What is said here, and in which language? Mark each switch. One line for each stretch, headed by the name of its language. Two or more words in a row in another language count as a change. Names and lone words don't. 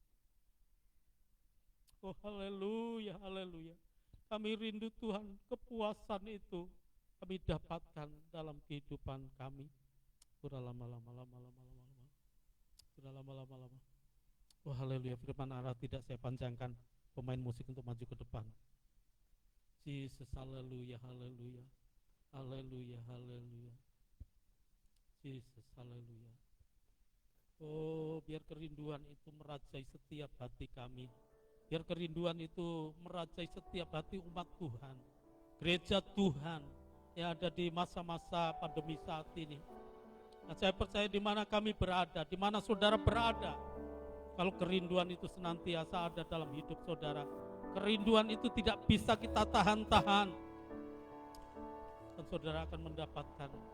Indonesian: Oh haleluya, haleluya. Kami rindu Tuhan, kepuasan itu kami dapatkan dalam kehidupan kami. Sudah lama-lama. Oh haleluya, firman Allah tidak saya panjangkan. Pemain musik untuk maju ke depan. Jesus, haleluya, haleluya. Haleluya, haleluya. Jesus, haleluya. Oh, biar kerinduan itu merajai setiap hati kami. Biar kerinduan itu merajai setiap hati umat Tuhan. Gereja Tuhan yang ada di masa-masa pandemi saat ini. Dan saya percaya di mana kami berada, di mana saudara berada, kalau kerinduan itu senantiasa ada dalam hidup saudara, kerinduan itu tidak bisa kita tahan-tahan, dan saudara akan mendapatkan.